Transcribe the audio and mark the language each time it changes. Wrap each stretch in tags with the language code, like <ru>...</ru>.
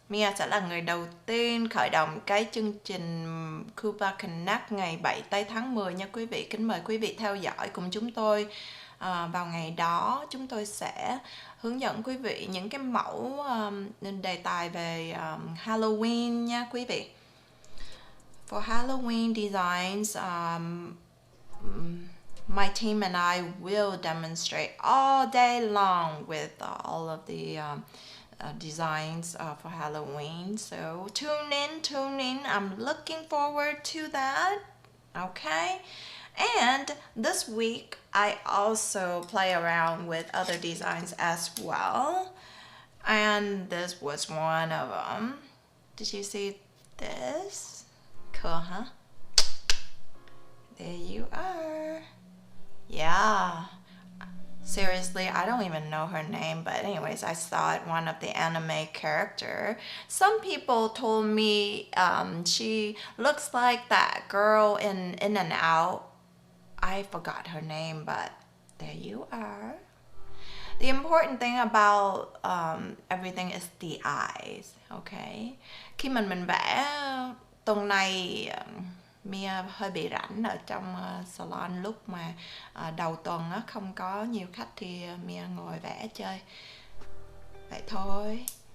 <vi>Mia sẽ là người đầu tiên khởi động cái chương trình KUPA Connect ngày 7 tháng 10 nha quý vị. Kính mời quý vị theo dõi cùng chúng tôi. Vào ngày đó chúng tôi sẽ hướng dẫn quý vị những cái mẫu đề tài về Halloween nha quý vị.</vi> <en>For Halloween designs, my team and I will demonstrate all day long with all of the designs for Halloween. So tune in. I'm looking forward to that. Okay. And this week I also play around with other designs as well. And this was one of them. Did you see this? Cool, huh? There you are. Yeah. Seriously, I don't even know her name, but anyways, I saw it, one of the anime character. Some people told me she looks like that girl in and Out. I forgot her name, but there you are. The important thing about everything is the eyes, okay?</en> <vi>Khi mình vẽ tuần này Mia hơi bị rảnh ở trong salon, lúc mà đầu tuần không có nhiều khách thì Mia ngồi vẽ chơi vậy thôi.</vi>